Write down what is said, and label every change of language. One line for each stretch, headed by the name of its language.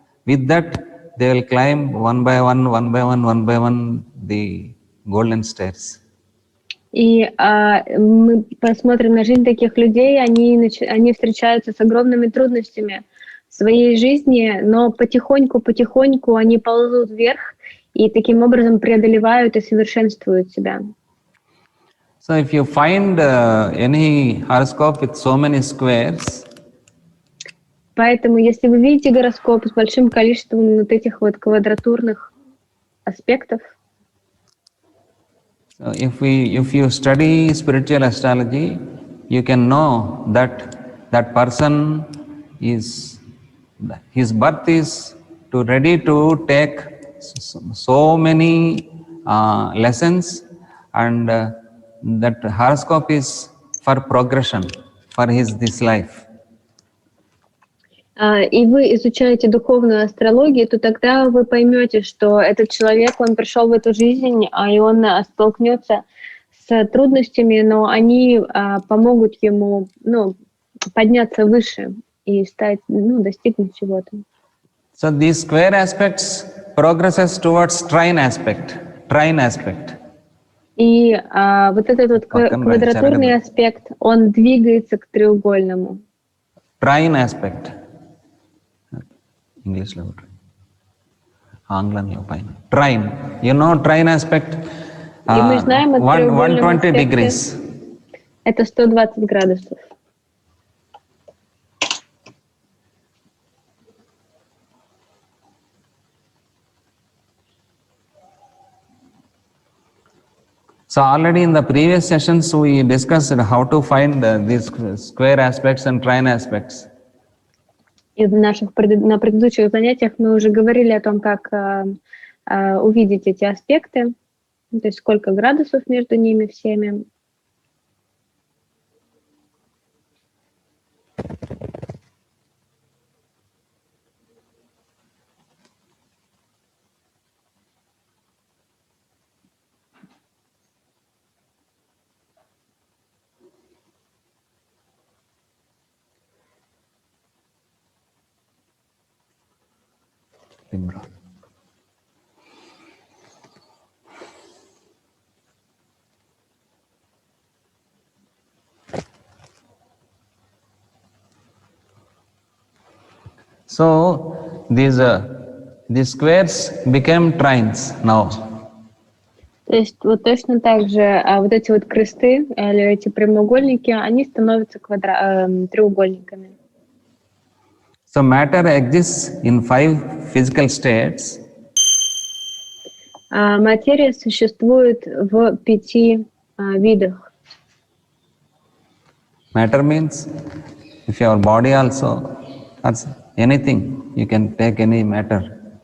English: With that, they will climb one by one, the golden stairs.
Russian: И мы посмотрим на жизнь таких людей, они встречаются с огромными трудностями в своей жизни, но потихоньку они ползут вверх и таким образом преодолевают и совершенствуют себя.
English: So if you find any horoscope with so many squares,
Russian: поэтому если вы видите гороскоп с большим количеством вот этих вот квадратурных аспектов,
English: so if you study spiritual astrology, you can know that person his birth is ready to take so many lessons, and that horoscope is for progression for this life.
Russian: И вы изучаете духовную астрологию, то тогда вы поймете, что этот человек, он пришел в эту жизнь, и он столкнется с трудностями, но они помогут ему подняться выше и достигнуть чего-то.
English: So these square aspects progresses towards trine aspect.
Russian: И вот этот вот квадратурный аспект, он двигается к треугольному.
English: Trine aspect. English level. Trine. You know trine aspect?
Russian: И мы знаем,
English: 120 degrees.
Russian: Это 120 градусов.
English: So already in the previous sessions we discussed how to find these square aspects and trine aspects.
Russian: И на предыдущих занятиях мы уже говорили о том, как увидеть эти аспекты, то есть сколько градусов между ними всеми.
English: So these squares became trines now.
Russian: То есть вот точно так же вот эти вот кресты или эти прямоугольники, они становятся треугольниками.
English: So matter exists in 5 physical states.
Russian: Материя существует в 5 видах.
English: Matter means if your body also, that's anything, you can take any matter.